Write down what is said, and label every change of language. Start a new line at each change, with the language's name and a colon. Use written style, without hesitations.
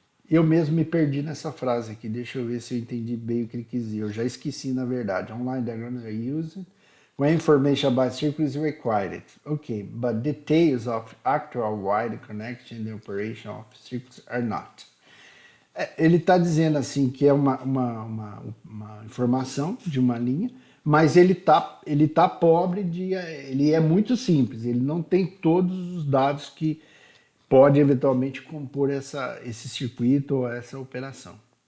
Portuguese: Eu mesmo me perdi nessa frase aqui, deixa eu ver se eu entendi bem o que ele quis dizer. Eu já esqueci, na verdade.
English: Online diagrams are used when information about circuits is required. Okay, but details of actual wire connection and operation of circuits are not.
Portuguese: Ele está dizendo assim que é uma informação de uma linha, mas ele tá pobre ele é muito simples, ele não tem todos os dados que pode eventualmente compor esse circuito ou essa operação.